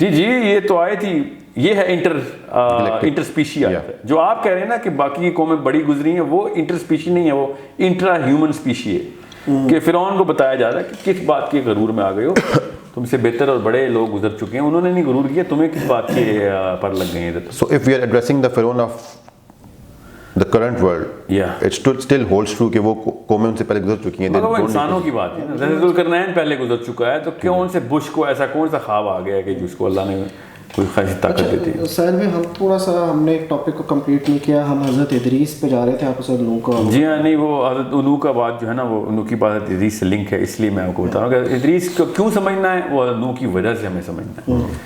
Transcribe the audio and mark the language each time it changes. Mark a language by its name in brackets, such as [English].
[Urdu] جی جی, یہ تو آیت ہی یہ ہے انٹر اسپیشی آیت ہے. جو آپ کہہ رہے ہیں نا کہ باقی قومیں بڑی گزری ہیں, وہ انٹر اسپیشی نہیں ہے, وہ انٹرا ہیومن اسپیشی ہے. کہ فرعون کو بتایا جا رہا ہے کہ کس بات کے غرور میں آ گئے ہو, تم سے بہتر اور بڑے لوگ گزر چکے ہیں, انہوں نے نہیں غرور کیا, تمہیں کس بات کے پر لگ گئے ہیں. [English] So if we are addressing the Pharaoh of the current world, it still holds true [Urdu] کہ وہ قومیں ان سے پہلے گزر چکی ہیں. مگر وہ انسانوں کی بات ہے, ذوالقرنین پہلے گزر چکا ہے, تو کیوں ان سے بش کو ایسا کون سا خواب آ گیا کہ جس کو اللہ نے کوئی خاصی طاقت دیتی ہے. سائد میں ہم تھوڑا سا ہم نے ایک ٹاپک کو کمپلیٹ نہیں کیا, ہم حضرت ادریس پہ جا رہے تھے, آپ اسے نوح کا. جی ہاں, نہیں وہ حضرت نوح کا بات جو ہے نا وہ نوح کی بات حضرت ادریس سے لنک ہے, اس لیے میں آپ کو بتا رہا ہوں کہ ادریس کو کیوں سمجھنا ہے, وہ حضرت نوح کی وجہ سے ہمیں سمجھنا ہے.